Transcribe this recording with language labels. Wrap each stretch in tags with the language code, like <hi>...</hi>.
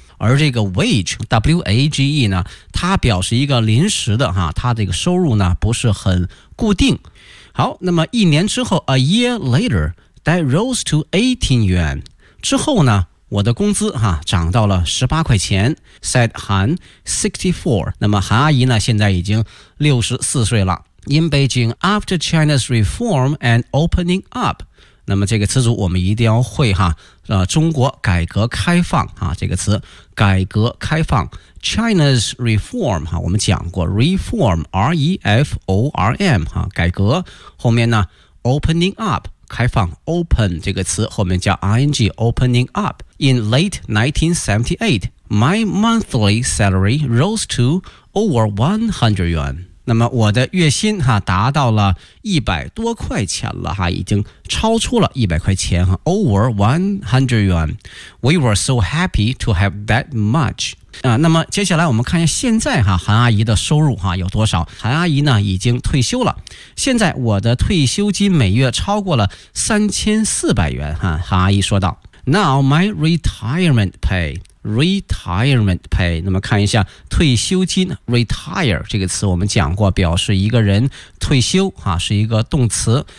<zh>而这个 wage, W-A-G-E 呢它表示一个临时的哈，它这个收入呢不是很固定。好，那么一年之后</zh> <en>a year later, that rose to 18 yuan,</en> <zh>之后呢我的工资哈涨到了18块钱 ,</zh> <en>said Han, 64.</en> <zh>那么韩阿姨呢现在已经64岁了。</zh> <en>In Beijing, after China's reform and opening up.</en> <zh>那么这个词组我们一定要会哈中国改革开放啊这个词改革开放。 China's reform, 哈我们讲过 reform, R-E-F-O-R-M, 哈改革后面呢 opening up。开放 open 这个词后面叫 ing opening up.</zh> <en>In late 1978, my monthly salary rose to over 100 yuan.</en> <zh>那么我的月薪哈达到了100多块钱了哈，已经超出了100块钱哈 ,</zh> <en>over 100 yuan. We were so happy to have that much.</en> <zh>那么接下来我们看一下现在哈韩阿姨的收入哈有多少。韩阿姨呢已经退休了。现在我的退休金每月超过了3400元哈，韩阿姨说道。</zh> <en>Now my retirement pay, retirement pay,</en> <zh>那么看一下退休金 ,retire, 这个词我们讲过表示一个人退休哈，是一个动词。</zh>